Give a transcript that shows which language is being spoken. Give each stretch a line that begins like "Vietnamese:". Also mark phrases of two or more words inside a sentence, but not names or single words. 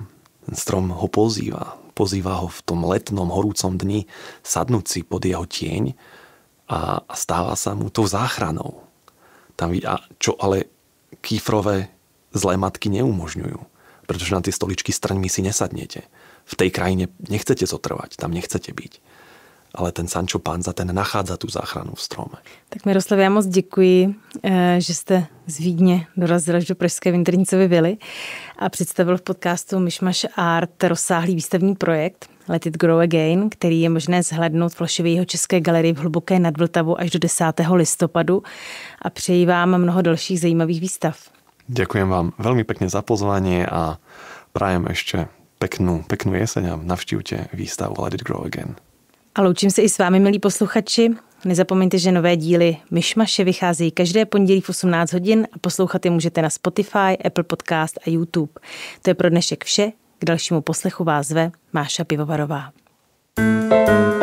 Slovak: Ten strom ho pozýva ho v tom letnom horúcom dni sadnúť si pod jeho tieň a stáva sa mu tou záchranou. Čo ale Kiefrove Zlé matky neumožňujú. Pretože na tie stoličky s trňmi si nesadnete. V tej krajine nechcete zotrvať, tam nechcete byť. Ale ten Sancho Panza, ten nachádza tu záchranu v strome.
Czech: Tak Miroslav, já moc děkuji, že jste z Vídně dorazil až do pražské Vinternicovy vily a představil v podcastu Mišmaš Art rozsáhlý výstavní projekt Let It Grow Again, který je možné zhlédnout v Flašově Jihočeské galerii v Hluboké nad Vltavou až do 10. listopadu a přeji vám mnoho dalších zajímavých výstav.
Slovak: Ďakujem vám veľmi pekne za pozvanie a prajem ešte peknú jeseň a navštívte výstavu Let It Grow Again.
Czech: A loučím se i s vámi, milí posluchači. Nezapomeňte, že nové díly Myšmaše vycházejí každé pondělí v 18 hodin a poslouchat je můžete na Spotify, Apple Podcast a YouTube. To je pro dnešek vše. K dalšímu poslechu vás zve Máša Pivovarová.